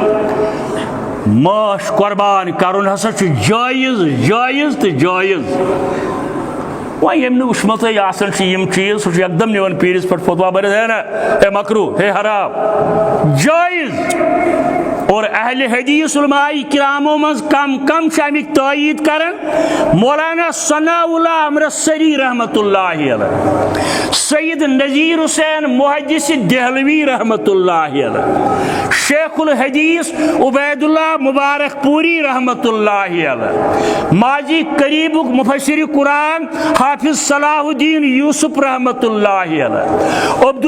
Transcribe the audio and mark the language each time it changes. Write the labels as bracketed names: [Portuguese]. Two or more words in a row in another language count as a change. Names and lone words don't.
[Kashmiri] ماش قربان کرن ہسا چھ جائز تہ جائز وۄنۍ ییٚمۍ نہٕ وٕچھمُتٕے آسان چھِ یِم چیٖز سُہ چھُ یکدم نِوان پیٖرِس پٮ۪ٹھ فتوا بٔرِتھ [Urdu] ہے نا ہے مکرو ہے حرام [Kashmiri] جائز اور اہل حدیث علماء کرامو مز کم امیک تائید کرن مولانا ثناء اللہ امرتسری رحمۃ اللہ علیہ سید نذیر حسین محدث دہلوی رحمۃ اللہ علیہ شیخ الحدیث عبید اللہ مبارک پوری رحمۃ اللہ علیہ ماضی قریب مفسر قرآن حافظ صلاح الدین یوسف رحمۃ اللہ علیہ عبد